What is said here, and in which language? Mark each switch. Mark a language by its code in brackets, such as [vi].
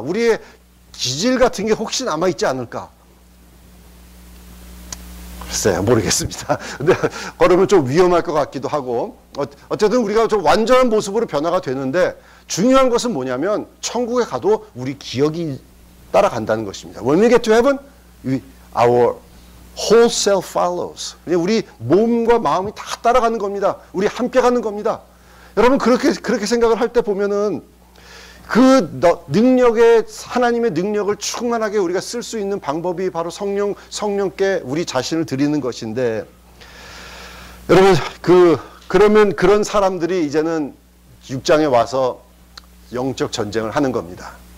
[ko] 우리의 기질 같은 게 혹시 남아있지 않을까? 글쎄요, 모르겠습니다. 근데 그러면 좀 위험할 것 같기도 하고 어쨌든 우리가 좀 완전한 모습으로 변화가 되는데 중요한 것은 뭐냐면 천국에 가도 우리 기억이 따라간다는 것입니다. [en] When we get to heaven, our whole self follows. [ko] 우리 몸과 마음이 다 따라가는 겁니다. 우리 함께 가는 겁니다. 여러분 그렇게 생각을 할 때 보면은 그 하나님의 능력을 충만하게 우리가 쓸 수 있는 방법이 바로 성령께 우리 자신을 드리는 것인데 여러분 그러면 그런 사람들이 이제는 6장에 와서 영적 전쟁을 하는 겁니다.